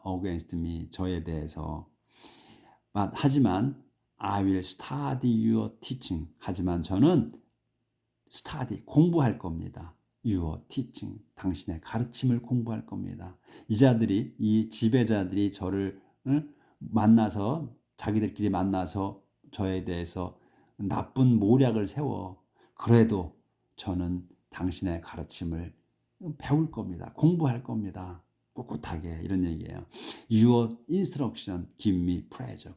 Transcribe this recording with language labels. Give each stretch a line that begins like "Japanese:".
English: against me
Korean: 저에 대해서.
English: 하지만 I will study your teaching.
Korean: 하지만 저는 study 공부할 겁니다.
English: Your teaching
Korean: 당신의 가르침을 공부할 겁니다. 이 지배자들이 저를 만나서 자기들끼리 만나서 저에 대해서 나쁜 모략을 세워. 그래도 저는 당신의 가르침을 배울 겁니다. 공부할 겁니다. 꿋꿋하게 이런 얘기예요.
English: Your instruction give me pleasure.